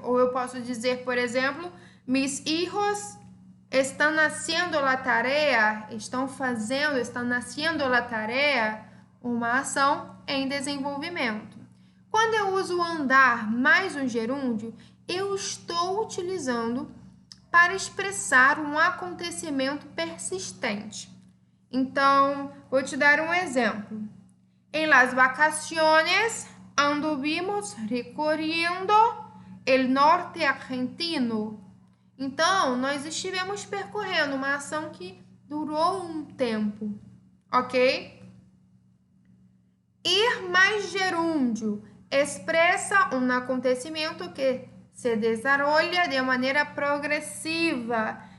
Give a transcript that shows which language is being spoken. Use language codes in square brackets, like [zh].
[pt] Ou eu posso dizer, por exemplo, [es] mis hijos [pt] estão [es] haciendo la tarea, [pt] estão haciendo la tarea, uma ação em desenvolvimento. Quando eu uso andar mais um gerúndio, eu estou utilizando para expressar um acontecimento persistente. Então, vou te dar um exemplo. [es] Em las vacaciones anduvimos recorriendo el norte argentino. [pt] Então, nós estivemos percorrendo uma ação que durou um tempo, ok? Ir mais gerúndio expressa um acontecimento que [es] se desarrolla [pt] de maneira progressiva.